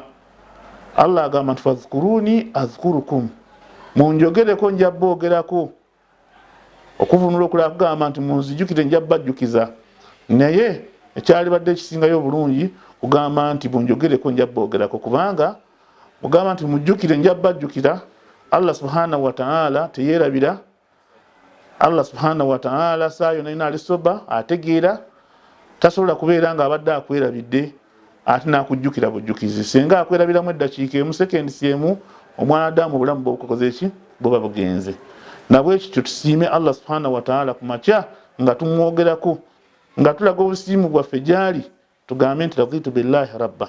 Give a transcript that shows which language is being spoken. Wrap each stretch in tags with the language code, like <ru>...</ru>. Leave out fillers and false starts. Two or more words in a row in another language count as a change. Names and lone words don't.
<lg>Allah agamba nti</lg> <ar>فاذكروني أذكركم,</ar> <lg>munjogereko nja boogerako. Okuvunula okulala kugamba nti munzijjukire nja bajjukiza, naye ekyalibadde ekisingayo obulungi kugamba nti munjogereko nja boogerako, kubanga mugamba nti mujjukire nja bajjukira,</lg> <ar>الله سبحانه وتعالى teyeerabira. الله سبحانه وتعالى</ar> <lg>saa yonna alina alisoba, ategeera, tasobola kubeera nga abadde akwerabidde ate nakujjukira bujjukizi. Singa akwerabiramu eddakiika emu, sekendisi emu, omwana Adamu obulamu bwobukoze ki? Buba bugenze. Nabwekityo tusiime</lg> <ar>الله سبحانه وتعالى</ar> <lg>ku makya nga tumwogerako, nga tulaga obusiimu bwaffe gyali, tugambe nti</lg> <ar>رضيت بالله ربا.</ar>